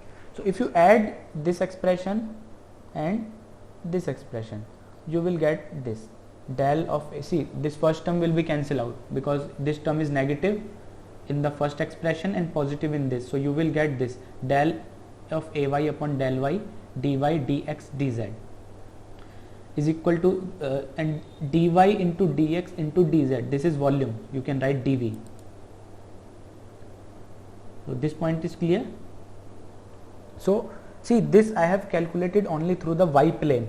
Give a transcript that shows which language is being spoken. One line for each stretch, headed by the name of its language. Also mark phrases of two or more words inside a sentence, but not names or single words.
English: So if you add this expression and this expression, you will get this del of see this first term will be cancelled out because this term is negative in the first expression and positive in this. So you will get this del of ay upon del y dy dx dz is equal to and dy into dx into dz. This is volume. You can write dv. So this point is clear. So see this I have calculated only through the y plane.